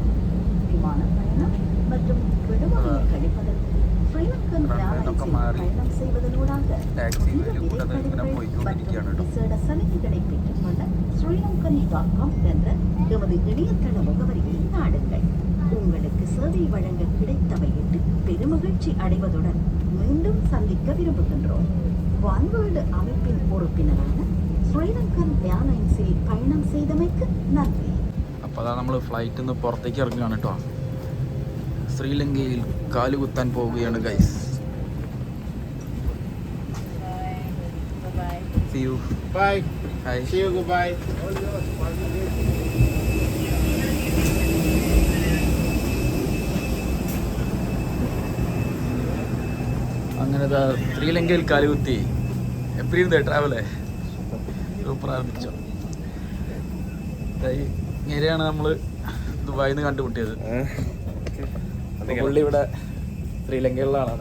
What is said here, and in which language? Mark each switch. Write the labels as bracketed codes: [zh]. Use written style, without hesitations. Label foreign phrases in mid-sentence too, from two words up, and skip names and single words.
[ta] விமான பயணம் மற்றும் விடுமுறையை கழிப்பதற்கு ஸ்ரீலங்கன் ஏர்லைன்ஸில் பயணம் செய்வதனூடாக விசேட சலுகைகளை பெற்றுக்கொள்ள ஸ்ரீலங்கன்.com என்ற எமது இணையதள முகவரியை நாடுங்கள். உங்களுக்கு சேவை வழங்க கிடைத்தவையிட்டு பெருமகிழ்ச்சி அடைவதுடன் மீண்டும் சந்திக்க விரும்புகின்றோம். வான்வேர்ல்டு அமைப்பின் உறுப்பினரான ஸ்ரீலங்கன் ஏர்லைன்ஸில் பயணம் செய்தமைக்கு நன்றி. [ml] അപ്പോൾ അതാ നമ്മൾ ഫ്ലൈറ്റിൽ നിന്ന് പുറത്തേക്ക് ഇറങ്ങുകയാണ് കേട്ടോ. ശ്രീലങ്കയിൽ കാലുകുത്താൻ പോവുകയാണ് ഗൈസ്. [en] See you. Bye. Hi. See you. Goodbye. [ml] അങ്ങനെ ശ്രീലങ്കയിൽ കാലുകുത്തി എപ്പോഴും ഇരുന്നേ ട്രാവലേ സൂപ്പർ ആരംഭിച്ചോ. ഇങ്ങനെയാണ് നമ്മൾ ദുബായിൽ നിന്ന് കണ്ടുമുട്ടിയത്. പുള്ളി ഇവിടെ ശ്രീലങ്കയിലുള്ള ആളാണ്.